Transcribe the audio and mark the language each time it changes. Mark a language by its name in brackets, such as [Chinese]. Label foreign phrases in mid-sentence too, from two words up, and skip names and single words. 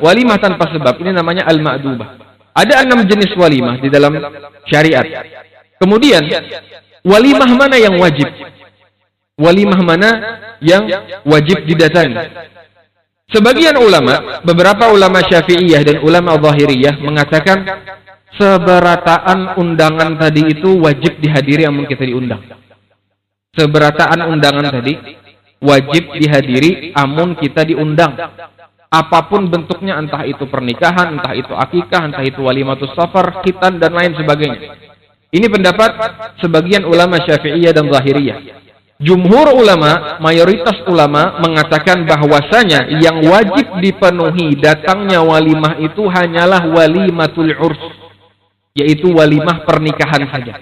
[Indonesian] Walimah tanpa sebab ini namanya al-ma'dubah. Ada 6 jenis walimah di dalam syariat. Kemudian walimah mana yang wajib? Walimah mana yang wajib didatangi? Sebagian ulama, beberapa ulama Syafi'iyah dan ulama Zahiriyah mengatakan seberataan undangan tadi itu wajib dihadiri amun kita diundang. Seberataan undangan tadi wajib dihadiri amun kita diundang. Apapun bentuknya, entah itu pernikahan, entah itu akikah, entah itu walimatus safar, khitan, dan lain sebagainya. Ini pendapat sebagian ulama Syafi'iyah dan Zahiriyah. Jumhur ulama, mayoritas ulama mengatakan bahwasanya yang wajib dipenuhi datangnya walimah itu hanyalah walimatul urs, yaitu walimah pernikahan saja.